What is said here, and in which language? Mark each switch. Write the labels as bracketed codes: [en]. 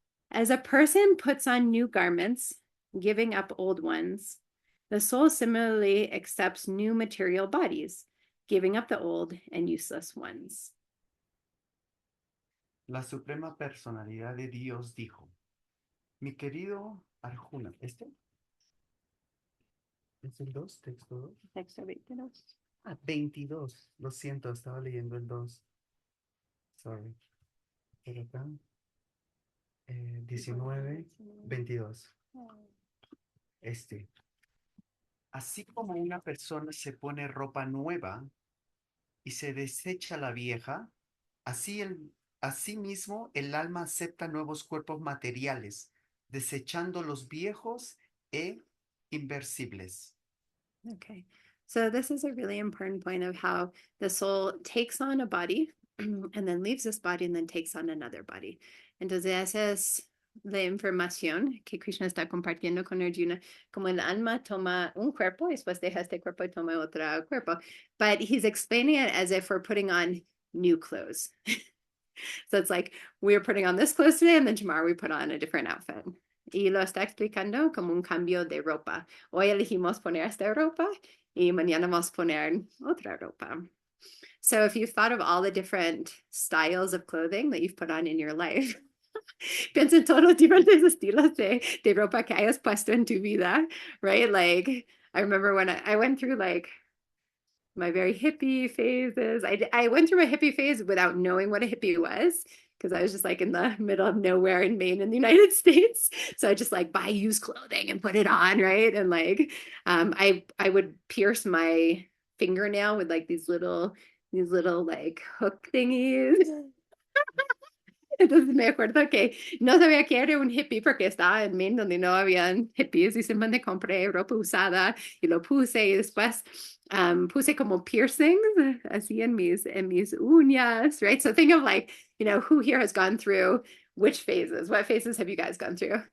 [en] As a person puts on new garments, giving up old ones, the soul similarly accepts new material bodies, giving up the old and useless ones. [es] La Suprema Personalidad de Dios dijo, mi querido Arjuna, ¿este? ¿Es el 2, texto 2? Texto 22. 22. Lo siento, estaba leyendo el 2. Sorry. Pero acá, 19, 22. Así como una persona se pone ropa nueva y se desecha la vieja, asimismo el alma acepta nuevos cuerpos materiales, desechando los viejos e inversibles. [en] Okay, so this is a really important point of how the soul takes on a body and then leaves this body and then takes on another body. [es] Entonces, esa es la información que Krishna está compartiendo con Arjuna, como el alma toma un cuerpo y después deja este cuerpo y toma otro cuerpo. [en] But he's explaining it as if we're putting on new clothes. So it's like we're putting on this clothes today and then tomorrow we put on a different outfit. [es] Y lo está explicando como un cambio de ropa. Hoy elegimos poner esta ropa y mañana vamos a poner otra ropa. [en] So if you've thought of all the different styles of clothing that you've put on in your life, [es] piensa en todos los diferentes estilos de ropa que hayas puesto en tu vida, [en] right? Like, I remember when I went through like my very hippie phases. I went through a hippie phase without knowing what a hippie was because I was just like in the middle of nowhere in Maine in the United States. So I just like buy used clothing and put it on, right? And like I would pierce my fingernail with like these little like hook thingies. [es] Entonces me acuerdo que no sabía que era un hippie porque estaba en Maine donde no habían hippies y simplemente compré ropa usada y lo puse y después puse como piercings así en mis uñas, right? [en] So think of like, you know, who here has gone through which phases? What phases have you guys gone through?